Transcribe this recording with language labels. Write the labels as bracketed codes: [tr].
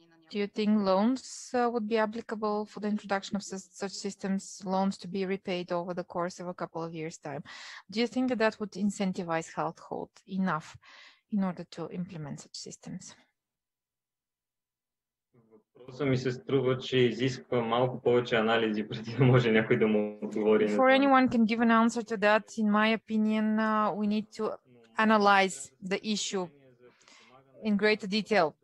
[en] Do you think loans would be applicable for the introduction of such systems, loans to be repaid over the course of a couple of years' time? Do you think that that would incentivize households enough in order to implement such systems? [bg] Въпросът ми се струва, че изисква малко повече анализи, преди да може някой да му отговори. [en] Before anyone can give an answer to that, in my opinion, we need to analyze the issue in greater detail.